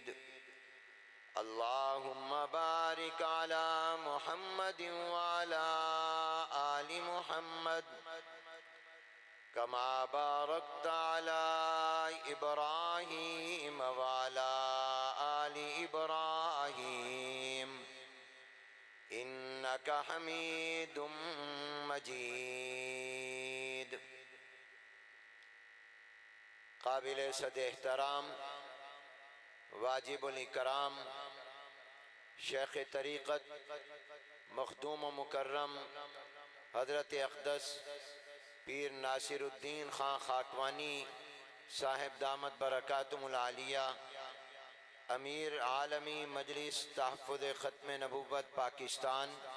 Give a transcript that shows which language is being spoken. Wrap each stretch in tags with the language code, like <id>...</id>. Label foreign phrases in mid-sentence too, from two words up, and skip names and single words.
<ar>اللهم بارك على محمد وعلى آل محمد كما باركت على إبراهيم وعلى آل إبراهيم إنك حميد مجيد.</ar> <ur>قابل صد احترام واجب الاکرام شیخ طریقت مخدوم و مکرم حضرت اقدس پیر ناصرالدین خان خاکوانی صاحب</ur> <ar>دامت بركاته العالية</ar> <ur>امیر عالمی مجلس تحفظ ختم نبوت پاکستان,</ur>